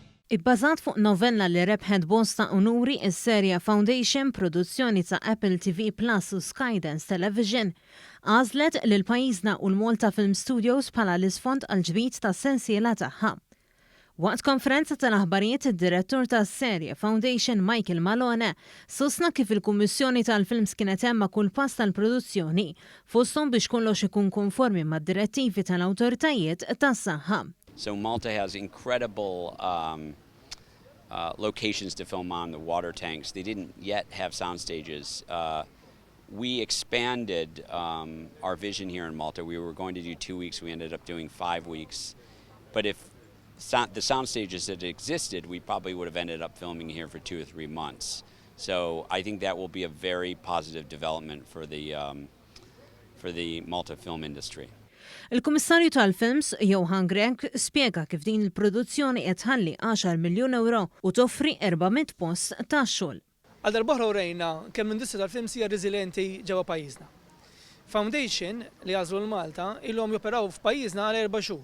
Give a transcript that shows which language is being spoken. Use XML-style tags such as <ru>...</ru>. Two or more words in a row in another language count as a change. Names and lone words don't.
<mt>Ibbażat fuq novella li rebħet bosta unuri is-serje Foundation, produzzjoni ta' Apple TV Plus u Skydance Television, għażlet lill-pajjiżna u l-Malta Film Studios bħala l-isfond għal ġbid tas-sensiela tagħha. Waqt konferenza tal-aħbarijiet id-direttur tas-serje Foundation Michael Malone sostna kif il-Kummissjoni tal-Films kienet hemm kull pass tal-produzzjoni fosthom biex kollox ikun konformi mad-direttivi tal-awtoritajiet tas-saħħa.</mt> <en>So Malta has incredible locations to film on, the water tanks. They didn't yet have sound stages. We expanded our vision here in Malta. We were going to do 2 weeks. We ended up doing 5 weeks. But if the sound stages had existed, we probably would have ended up filming here for 2 or 3 months. So I think that will be a very positive development for the Malta film industry.</en> <mt>Il-Kummissarju tal-Films, Johan Grek, spjega kif din il-produzzjoni qed tħalli 10 miljun euro u toffri 400 post ta' xogħol. Għal darbohra urejna kemm l-industrija tal-films hija reżilienti ġewwa pajjiżna. Foundation li għażlu l-Malta ilhom joperaw f'pajjiżna għal 4 xhur.</mt>